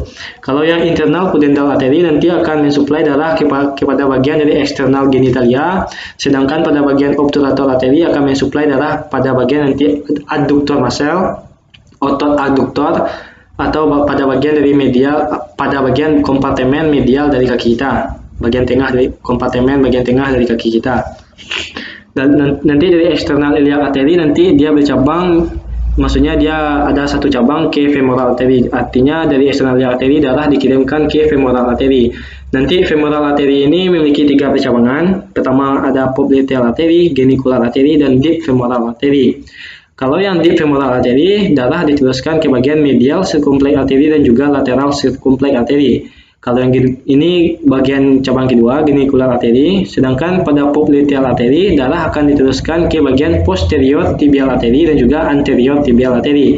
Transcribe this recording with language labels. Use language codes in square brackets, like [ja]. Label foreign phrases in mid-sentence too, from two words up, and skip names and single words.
[id] Kalau yang [en] internal pudendal artery [id] nanti akan mensuplai darah kepada bagian dari eksternal genitalia, sedangkan pada bagian [en] obturator artery [id] akan mensuplai darah pada bagian nanti [en] adductor muscle, [id] otot adduktor, atau pada bagian dari medial, pada bagian kompartemen medial dari kaki kita, bagian tengah dari kompartemen bagian tengah dari kaki kita. Dan nanti dari [en] eksternal iliac artery [id] nanti dia bercabang, maksudnya dia ada satu cabang ke [en] femoral artery. [id] Artinya dari [en] eksternal iliac artery [id] darah dikirimkan ke [en] femoral artery. [id] Nanti [en] femoral artery [id] ini memiliki tiga percabangan. Pertama ada [en] popliteal artery, genicular artery, dan deep femoral artery. [id] Kalau yang [en] deep femoral artery, [id] darah diteruskan ke bagian [en] medial circumflex artery [id] dan juga [en] lateral circumflex artery. [id] Kalau yang ini bagian cabang kedua, [en] genicular artery, [id] sedangkan pada [en] popliteal artery, [id] darah akan diteruskan ke bagian [en] posterior tibial artery [id] dan juga [en] anterior tibial artery.